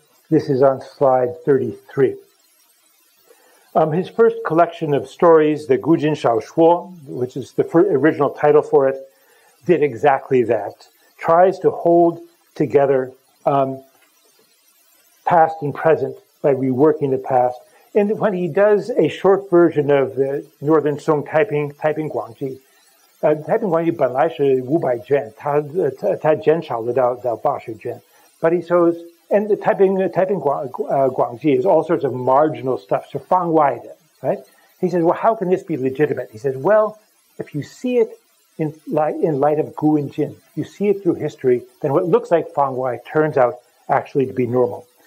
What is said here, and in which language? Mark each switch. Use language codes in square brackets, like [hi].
[en] This is on slide 33. His first collection of stories, the Gujin Shaoshuo, which is the original title for it, did exactly that. Tries to hold together past and present by reworking the past. And when he does a short version of the Northern Song Taiping Guangji, [zh] 太平广义本来是500卷，他减少了到80卷。 [en] But he shows, and the 太平广义 is all sorts of marginal stuff, so 方外的, right? He says, well, how can this be legitimate? He says, well, if you see it in light of Gu and Jin, you see it through history, then what looks like 方外 turns out actually to be normal.